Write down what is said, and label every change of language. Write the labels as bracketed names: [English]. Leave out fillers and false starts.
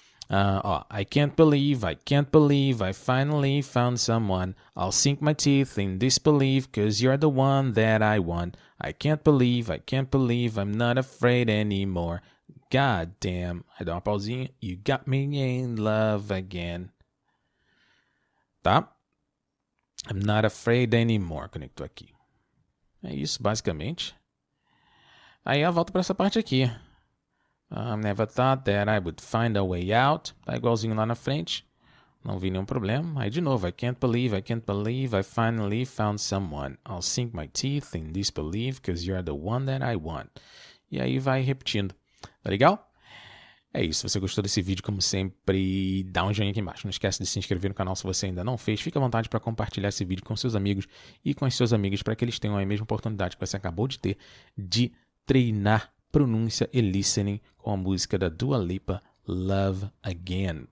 [English] I can't believe I finally found someone. I'll sink my teeth in disbelief, cause you're the one that I want. I can't believe I'm not afraid anymore. God damn, [Portuguese] aí dá uma pausinha. [English] You got me in love again. [Portuguese] Tá? [English] I'm not afraid anymore. [Portuguese] Conectou aqui. É isso, basicamente. Aí eu volto para essa parte aqui. [English] I never thought that I would find a way out. [Portuguese] Tá igualzinho lá na frente. Não vi nenhum problema. Aí de novo. [English] I can't believe I finally found someone. I'll sink my teeth in disbelief because you're the one that I want. [Portuguese] E aí vai repetindo. Tá legal? É isso. Se você gostou desse vídeo, como sempre, dá um joinha aqui embaixo. Não esquece de se inscrever no canal se você ainda não fez. Fique à vontade para compartilhar esse vídeo com seus amigos e com as suas amigas para que eles tenham a mesma oportunidade que você acabou de ter de treinar pronúncia e listening com a música da Dua Lipa, Love Again.